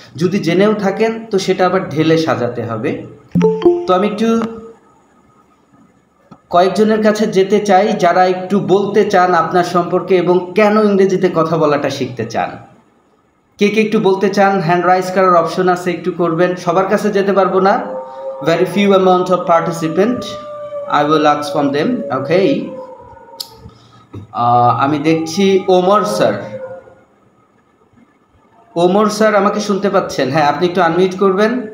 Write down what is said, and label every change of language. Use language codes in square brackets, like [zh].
[bn] যদি জেনেও থাকেন তো সেটা আবার ঢেলে সাজাতে হবে। তো আমি একটু কয়েকজনের কাছে যেতে চাই যারা একটু বলতে চান আপনার সম্পর্কে এবং কেন ইংরেজিতে কথা বলাটা শিখতে চান। কে কে একটু বলতে চান? হ্যান্ড রাইজ করার অপশন আছে, একটু করবেন। সবার কাছে যেতে পারবো না, [en] very few amount of participant, I will ask from them. [bn] Okay, আমি দেখছি ওমর স্যার। ওমর স্যার আমাকে শুনতে পাচ্ছেন? হ্যাঁ, আপনি একটু আনমিউট করবেন।